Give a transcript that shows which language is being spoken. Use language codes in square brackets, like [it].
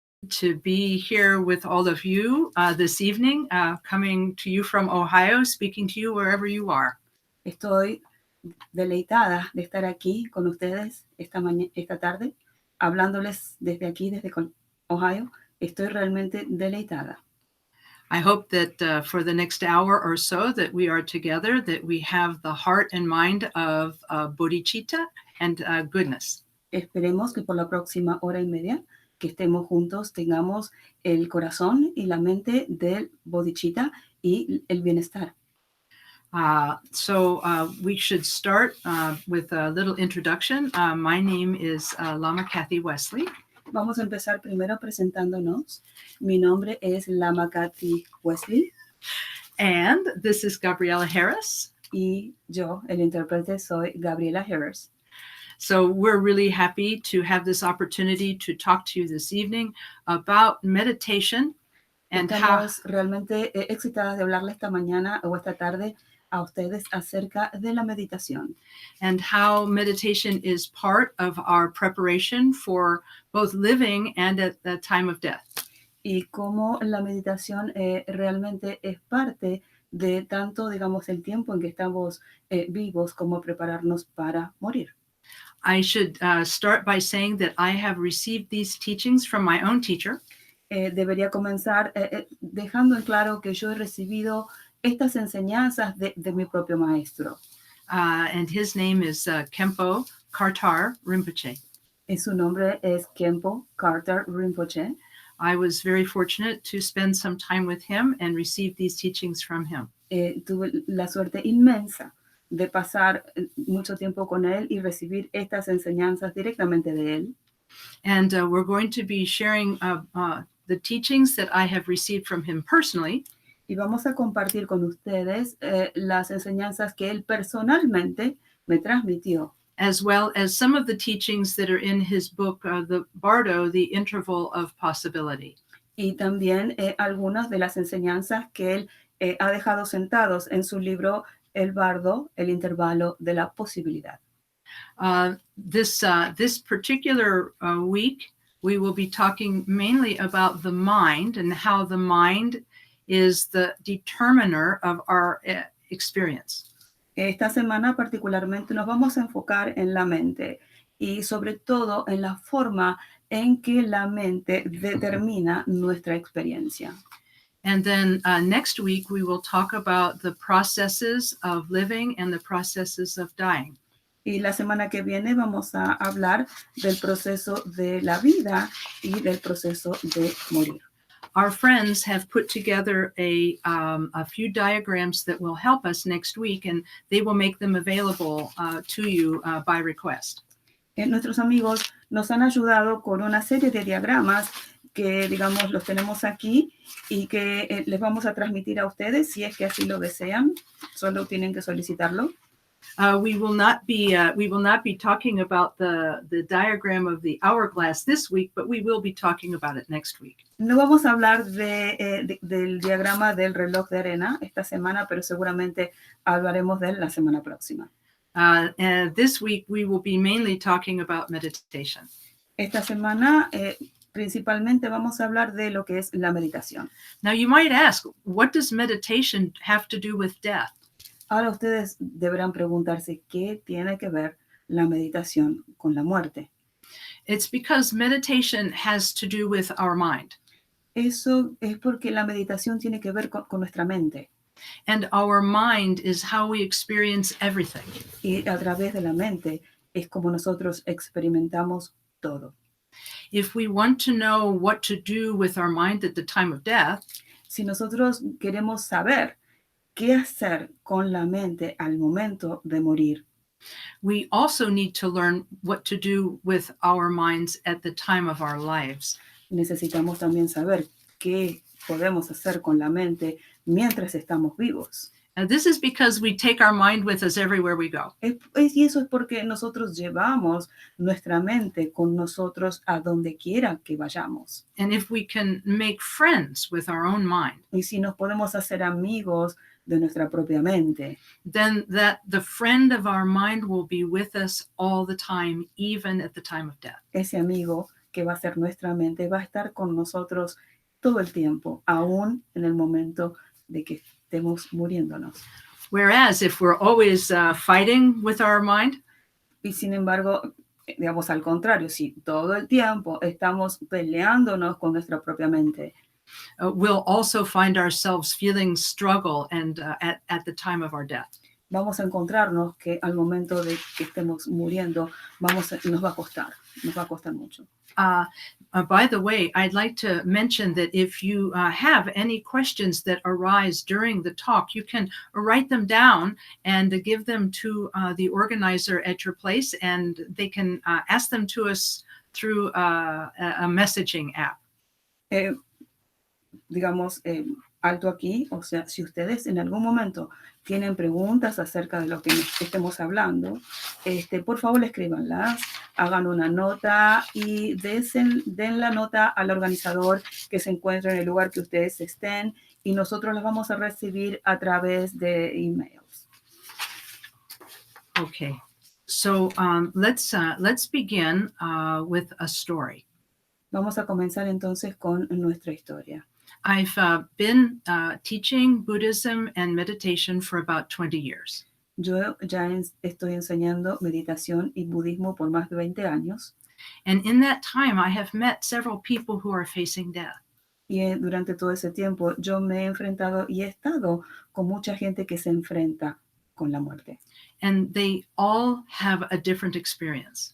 [en] to be here with all of you this evening, coming to you from Ohio, speaking to you wherever you are. [es] Estoy deleitada de estar aquí con ustedes esta tarde, hablándoles desde aquí, desde Ohio. Estoy realmente deleitada. [en] I hope that for the next hour or so that we are together, that we have the heart and mind of bodhicitta and goodness. [es] Esperemos que por la próxima hora y media que estemos juntos tengamos el corazón y la mente del bodhicitta y el bienestar. [en] So we should start with a little introduction. My name is Lama Kathy Wesley. [es] Vamos a empezar primero presentándonos. Mi nombre es Lama Kathy Wesley. [en] And this is Gabriela Harris. [es] Y yo, el intérprete, soy Gabriela Harris. [en] So we're really happy to have this opportunity to talk to you this evening about meditation and [es] Estamos realmente excitadas de hablarle esta mañana o esta tarde a ustedes acerca de la meditación. [en] And how meditation is part of our preparation for both living and at the time of death. [es] Y cómo la meditación realmente es parte de tanto, digamos, el tiempo en que estamos vivos como prepararnos para morir. [en] I should start by saying that I have received these teachings from my own teacher. [es] Debería comenzar dejando en claro que yo he recibido estas enseñanzas de mi propio maestro. [en] And his name is Khenpo Karthar Rinpoche. [es] Su nombre es Khenpo Karthar Rinpoche. [en] I was very fortunate to spend some time with him and receive these teachings from him. [es] Tuve la suerte inmensa de pasar mucho tiempo con él y recibir estas enseñanzas directamente de él. [en] And we're going to be sharing the teachings that I have received from him personally. [es] Y vamos a compartir con ustedes las enseñanzas que él personalmente me transmitió. [en] As well as some of the teachings that are in his book, the Bardo, The Interval of Possibility. [es] Y también algunas de las enseñanzas que él ha dejado sentados en su libro El Bardo, El Intervalo de la Posibilidad. [en] This particular week, we will be talking mainly about the mind and how the mind is the determiner of our experience. [es] Esta semana particularmente nos vamos a enfocar en la mente y sobre todo en la forma en que la mente determina nuestra experiencia. [en] And then next week we will talk about the processes of living and the processes of dying. [es] Y la semana que viene vamos a hablar del proceso de la vida y del proceso de morir. [en] Our friends have put together a few diagrams that will help us next week, and they will make them available to you by request. [es] Nuestros amigos nos han ayudado con una serie de diagramas que, digamos, los tenemos aquí y que les vamos a transmitir a ustedes si es que así lo desean. Solo tienen que solicitarlo. [en] We will not be talking about the diagram of the hourglass this week, but we will be talking about it next week. [es] No vamos a hablar del diagrama del reloj de arena esta semana, pero seguramente hablaremos de él la semana próxima. [en] And this week we will be mainly talking about meditation. [es] Esta semana principalmente vamos a hablar de lo que es la meditación. [en] Now you might ask, what does meditation have to do with death? [es] Ahora ustedes deberán preguntarse qué tiene que ver la meditación con la muerte. [en] It's because meditation has to do with our mind. [es] Eso es porque la meditación tiene que ver con nuestra mente. [en] And our mind is how we experience everything. [es] Y a través de la mente es como nosotros experimentamos todo. [en] If we want to know what to do with our mind at the time of death, [es] si nosotros queremos saber qué hacer con la mente al momento de morir, [en] we also need to learn what to do with our minds at the time of our lives. [es] Necesitamos también saber qué podemos hacer con la mente mientras estamos vivos. [en] And this is because we take our mind with us everywhere we go. [es] Y eso es porque nosotros llevamos nuestra mente con nosotros a donde quiera que vayamos. [en] And if we can make friends with our own mind, [es] y si nos podemos hacer amigos de nuestra propia mente, [en] then the friend of our mind will be with us all the time, even at the time of death. [es] Ese amigo que va a ser nuestra mente, va a estar con nosotros todo el tiempo, aún en el momento de que estemos muriéndonos. [en] Whereas if we're always fighting with our mind, [es] Y sin embargo, digamos al contrario, si todo el tiempo estamos peleándonos con nuestra propia mente, [en] we'll also find ourselves feeling struggle and at the time of our death. [es] vamos a encontrarnos que al momento de que estemos muriendo, nos va a costar mucho. [en] By the way, I'd like to mention that if you have any questions that arise during the talk, you can write them down and give them to the organizer at your place, and they can ask them to us through a messaging app. [es] Digamos, alto aquí, o sea, si ustedes en algún momento tienen preguntas acerca de lo que estemos hablando, por favor escríbanlas, hagan una nota y den la nota al organizador que se encuentre en el lugar que ustedes estén, y nosotros las vamos a recibir a través de emails. [en] Okay, so let's begin with a story. [es] Vamos a comenzar entonces con nuestra historia. [en] I've been teaching Buddhism and meditation for about 20 years. [es] Yo ya estoy enseñando meditación y budismo por más de 20 años. [en] And in that time, I have met several people who are facing death. [es] Y durante todo ese tiempo yo me he enfrentado y he estado con mucha gente que se enfrenta con la muerte. [en] And they all have a different experience.